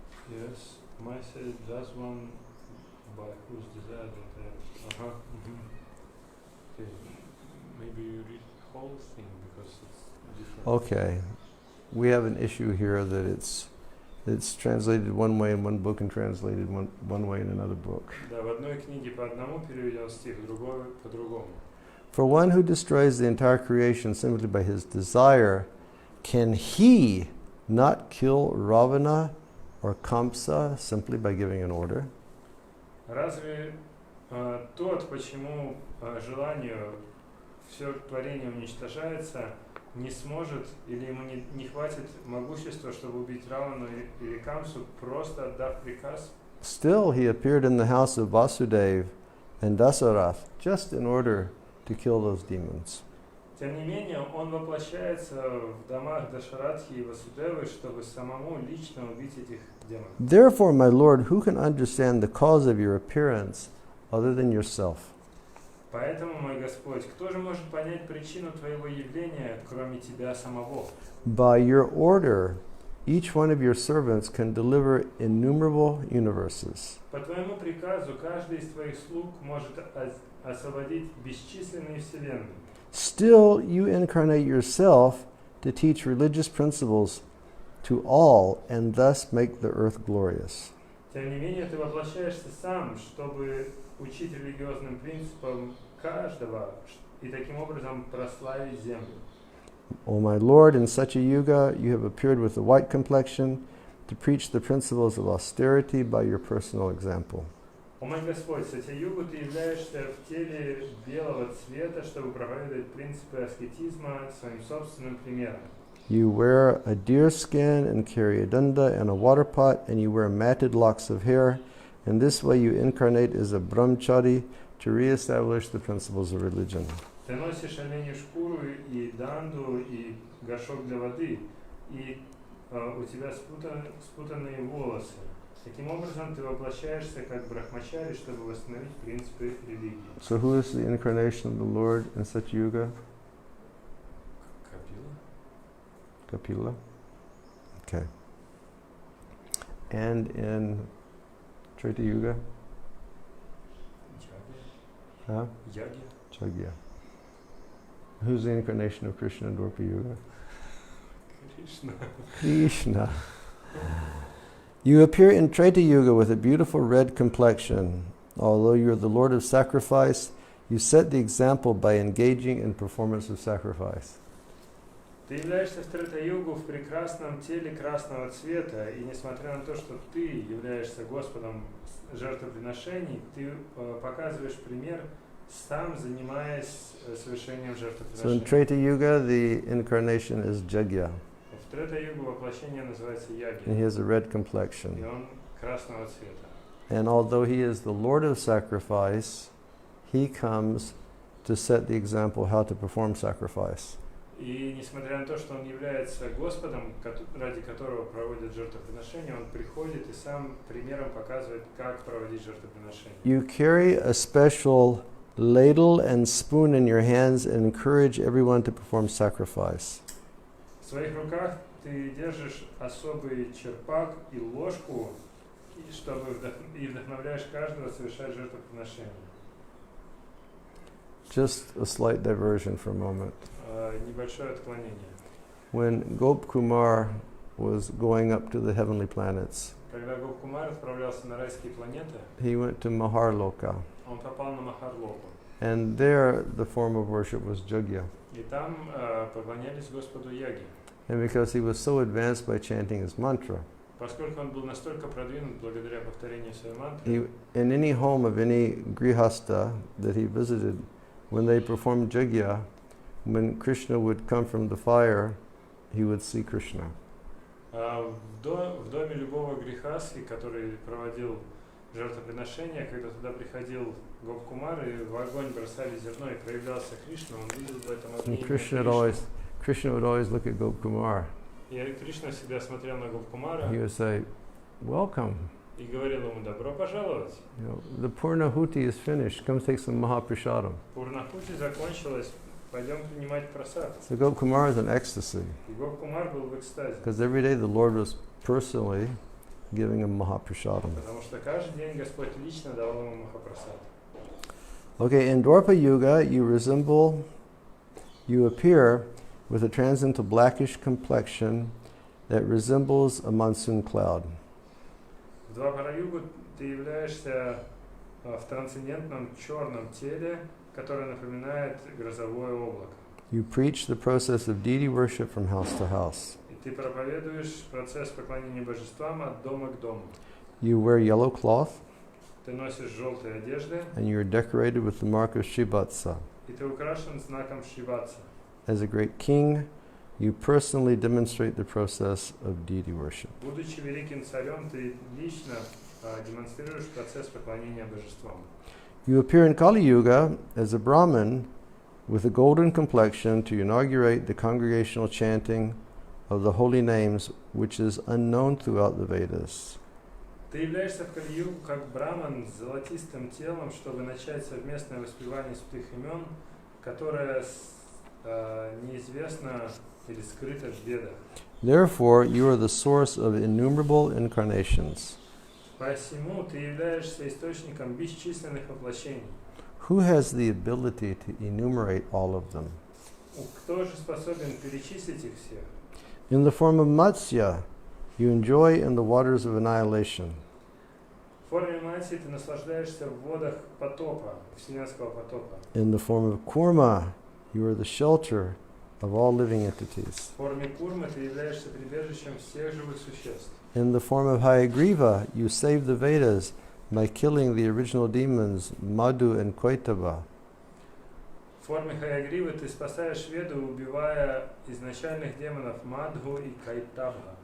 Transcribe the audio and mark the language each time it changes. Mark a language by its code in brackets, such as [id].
[en] Yes, my said that's one by whose desire that Okay, maybe you read the whole thing because it's different. Okay, we have an issue here that it's translated one way in one book and translated one way in another book. [ru] Да, в одной книге по одному переведен стих, в другой по-другому. [en] For one who destroys the entire creation simply by his desire, can he not kill Ravana or Kamsa simply by giving an order? [ru] Разве тот, почему желанию все творение уничтожается, не сможет или ему не хватит могущества, чтобы убить Равану или Камсу, просто отдав приказ? [en] Still, he appeared in the house of Vasudev and Dasarath just in order to kill those demons. [ru] Тем не менее, он воплощается в домах Дашаратхи и Васудевы, чтобы самому лично убить этих демонов. [en] Therefore, my Lord, who can understand the cause of your appearance other than yourself? [ru] Поэтому, мой Господь, кто же может понять причину твоего явления, кроме тебя самого? [en] By your order, each one of your servants can deliver innumerable universes. [ru] По твоему приказу каждый из твоих слуг может освободить бесчисленные вселенные. [en] Still, you incarnate yourself to teach religious principles to all and thus make the earth glorious. [ru] Тем не менее, ты воплощаешься сам, чтобы учить религиозным принципам каждого и таким образом прославить землю. [en] O my Lord, in such a yuga, you have appeared with a white complexion to preach the principles of austerity by your personal example. [ru] О мой Господь, в Сатья-югу ты являешься в теле белого цвета, чтобы проповедовать принципы аскетизма своим собственным примером. [en] You wear a deer skin and carry a danda and a water pot, and you wear matted locks of hair. In this way you incarnate as a brahmachari to re-establish the principles of religion. [ru] Ты носишь оленью шкуру и данду, и горшок для воды, и у тебя спутанные волосы. Таким образом, ты воплощаешься как брахмачари, чтобы восстановить принципы религии. [en] So who is the incarnation of the Lord in such yuga? Kapila. Okay. And in Treta Yuga? Huh? [ru] Яги. [en] Jagya. Who's the incarnation of Krishna in Dwapara Yuga? Krishna. Krishna. You appear in Treta Yuga with a beautiful red complexion. Although you are the Lord of sacrifice, you set the example by engaging in performance of sacrifice. [ru] Ты являешься в Трета-югу в прекрасном теле красного цвета, и несмотря на то, что ты являешься Господом жертвоприношений, ты показываешь пример, сам занимаясь совершением [en] So in [ru] жертвоприношений. [en] Treta Yuga, the incarnation is Jagya, [ru] В Трета-югу воплощение называется Яги, [en] and he has a red [ru] и [en] complexion. [ru] он красного цвета. [en] And although he is the Lord of sacrifice, he comes to set the example how to perform sacrifice. [ru] И несмотря на то, что он является Господом, ради которого проводят жертвоприношения, он приходит и сам примером показывает, как проводить жертвоприношения. [en] You carry a special ladle and spoon in your hands and encourage everyone to perform sacrifice. [ru] В своих руках ты держишь особый черпак и ложку, и вдохновляешь каждого совершать жертвоприношение. [en] Just a slight diversion for a moment. [ru] Небольшое отклонение. [en] When Gop Kumar was going up to the heavenly planets, [ru] Когда Гопкумар отправлялся на райские планеты, [en] he went to Maharloka. [ru] он попал на Махарлоку. [en] And there the form of worship was Jagya. [ru] И там поклонялись Господу Яги. [en] And because he was so advanced by chanting his mantra, [ru] Поскольку он был настолько продвинут благодаря повторению своей мантры, [en] in any home of any grihasta that he visited, when they performed Jagya, when Krishna would come from the fire, he would see Krishna. [ru] в доме любого грехаски, который проводил жертвоприношение, когда туда приходил Гопкумар и в огонь бросали зерно и проявлялся Кришна, он видел в этом огне [en] And Krishna would always look at Gop Kumar. [ru] И Кришна всегда смотрел на Гопкумара [en] He would say, "Welcome. [ru] и говорил ему: добро пожаловать. [en] The Purnahuti is finished. Come take some Mahaprasadam." [ru] Пурнахути закончилась, пойдем принимать прасад. [en] So Gop Kumar is in ecstasy [ru] И Гопкумар был в экстазе, [en] because every day the Lord was personally giving him Mahaprasadam. [ru] потому что каждый день Господь лично давал ему Махапрасад. [en] Okay, in Dwapara Yuga, you appear with a transcendental blackish complexion that resembles a monsoon cloud. [ru] В Двапара-югу ты являешься в трансцендентном черном теле, которое напоминает грозовое облако. [en] You preach the process of deity worship from house to house. [ru] И ты проповедуешь процесс поклонения божествам от дома к дому. [en] You wear yellow cloth, [ru] Ты носишь желтые одежды, [en] and you are decorated with the mark of Shivatsa. [ru] и ты украшен знаком Шриватса. [en] As a great king, you personally demonstrate the process of deity worship. [ru] Будучи великим царем, ты лично демонстрируешь процесс поклонения божествам. [en] You appear in Kali Yuga as a Brahmin with a golden complexion to inaugurate the congregational chanting of the holy names, which is unknown throughout the Vedas. [ru] Ты являешься в Кали-югу как браман с золотистым телом, чтобы начать совместное воспевание святых имен, которое неизвестно или скрыто в Ведах. [en] Therefore, you are the source of innumerable incarnations. [ru] Посему ты являешься источником бесчисленных воплощений. [en] Who has the ability to enumerate all of them? [ru] Кто же способен перечислить их всех? [en] In the form of Matsya, you enjoy in the waters of annihilation. [ru] В форме Матси ты наслаждаешься в водах потопа, вселенского потопа. [en] In the form of Kurma, you are the shelter of all living entities. [ru] В форме Курмы ты являешься прибежищем всех живых существ. [en] In the form of Hayagriva, you save the Vedas by killing the original demons Madhu and Koitava. [ru] В форме Хаягривы ты спасаешь Веду, убивая изначальных демонов Мадху и Кайтабха.